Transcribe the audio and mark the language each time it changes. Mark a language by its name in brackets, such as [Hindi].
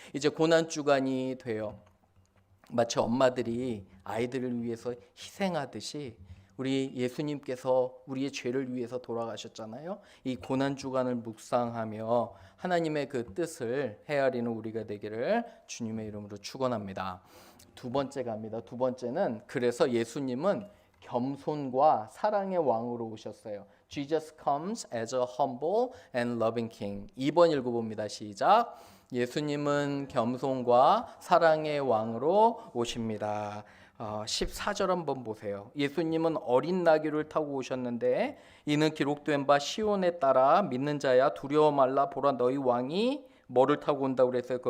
[Korean] 이제 고난 주간이 돼요. 마치 엄마들이 아이들을 위해서 희생하듯이 우리 예수님께서 우리의 죄를 위해서 돌아가셨잖아요. 이 고난 주간을 묵상하며 하나님의 그 뜻을 헤아리는 우리가 되기를 주님의 이름으로 축원합니다. 두 번째 갑니다. 두 번째는 그래서 예수님은 겸손과 사랑의 왕으로 오셨어요. [English] Jesus comes as a humble and loving king. [Korean] 2번 읽어봅니다. 시작. 예수님은 겸손과 사랑의 왕으로 오십니다. 14절 한번 보세요. 예수님은 어린 나귀를 타고 오셨는데 이는 기록된 바 시온에 따라 믿는 자야 두려워 말라 보라 너희 왕이 뭐를 타고 온다고 그랬어요?